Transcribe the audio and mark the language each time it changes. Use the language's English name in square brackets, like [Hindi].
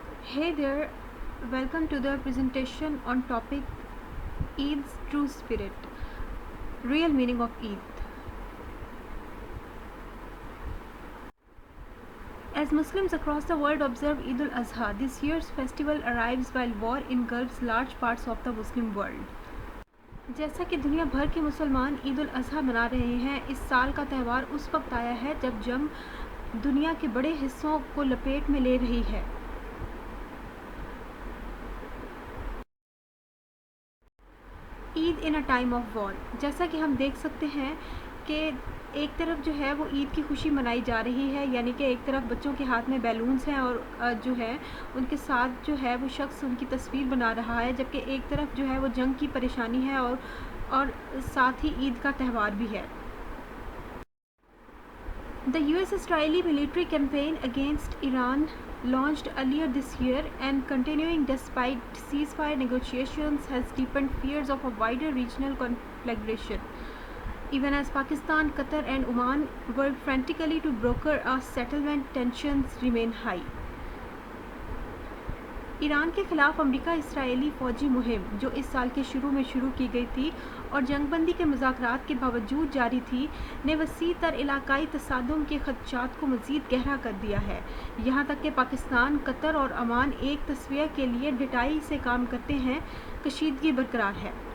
[English] Hey there, welcome to the presentation on topic Eid's true spirit, real meaning of Eid. As Muslims across the world observe Eid al-Adha, this year's festival arrives while war engulfs large parts of the Muslim world. [Hindi] जैसा कि दुनिया भर के मुसलमान ईद उल अज़हा मना रहे हैं, इस साल का त्यौहार उस वक्त आया है जब जंग दुनिया के बड़े हिस्सों को लपेट में ले रही है। [English] Eid in a time of war, [Hindi] जैसा कि हम देख सकते हैं कि एक तरफ जो है वो ईद की खुशी मनाई जा रही है, यानी कि एक तरफ बच्चों के हाथ में बैलून्स हैं और जो है उनके साथ जो है वो शख्स उनकी तस्वीर बना रहा है, जबकि एक तरफ जो है वो जंग की परेशानी है और साथ ही ईद का त्यौहार भी है। [English] The US-Israeli military campaign against Iran launched earlier this year and continuing despite ceasefire negotiations has deepened fears of a wider regional conflagration. Even as Pakistan, Qatar and Oman work frantically to broker a settlement, tensions remain high. [Hindi] Iran के ख़िलाफ़ अमरीका Israeli फ़ौजी मुहिम, जो इस साल के शुरू में शुरू की गई थी और जंगबंदी के मुज़ाकरात के बावजूद जारी थी, ने वसी तर इलाकाई तसादुम के ख़दशात को मज़ीद गहरा कर दिया है। यहाँ तक कि पाकिस्तान, कतर और ओमान एक तस्वीर के लिए डटाई से काम करते हैं, कशीदगी बरकरार है।